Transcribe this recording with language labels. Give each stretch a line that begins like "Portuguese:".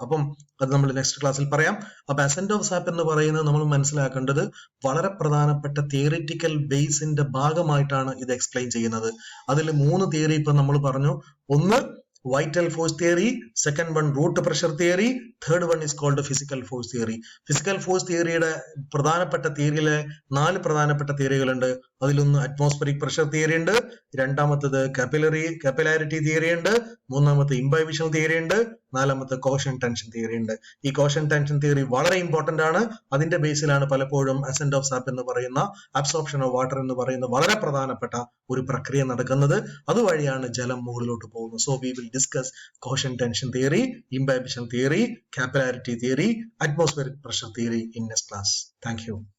Malayalam: അപ്പം അത് നമ്മൾ നെക്സ്റ്റ് ക്ലാസ്സിൽ പറയാം. അപ്പൊ ascent of sap എന്ന് പറയുന്നത് നമ്മൾ മനസ്സിലാക്കേണ്ടത് വളരെ പ്രധാനപ്പെട്ട തിയറിറ്റിക്കൽ ബേസിന്റെ ഭാഗമായിട്ടാണ് ഇത് എക്സ്പ്ലെയിൻ ചെയ്യുന്നത്. അതിൽ 3 തിയറി ഇപ്പൊ നമ്മൾ പറഞ്ഞു.
English: ഒന്ന് vital force theory, second one root pressure theory, third one is called physical force theory.
Malayalam: Physical force theoryയുടെ പ്രധാനപ്പെട്ട തിയറിയിലെ 4 പ്രധാനപ്പെട്ട തിയറികളുണ്ട്. അതിലൊന്ന് അറ്റ്മോസ്ഫറിക് പ്രഷർ തിയറി ഉണ്ട്, രണ്ടാമത്തത് കപ്പിലാരിറ്റി തിയറി ഉണ്ട്, മൂന്നാമത്തെ ഇംബൈബിഷൻ തിയറി ഉണ്ട്, നാലാമത്തെ കോഷൻ ടെൻഷൻ തിയറി ഉണ്ട്. ഈ കോഷൻ ടെൻഷൻ തിയറി വളരെ ഇമ്പോർട്ടന്റ് ആണ്. അതിന്റെ ബേസിലാണ് പലപ്പോഴും അസെന്റ് ഓഫ് സാപ്പ് എന്ന് പറയുന്ന അബ്സോർപ്ഷൻ ഓഫ് വാട്ടർ എന്ന് പറയുന്ന വളരെ പ്രധാനപ്പെട്ട ഒരു പ്രക്രിയ നടക്കുന്നത്. അതുവഴിയാണ് ജലം മുകളിലോട്ട് പോകുന്നത്.
English: So we will discuss cohesion tension theory, imbibition theory, capillarity theory, atmospheric pressure theory in next class. Thank you.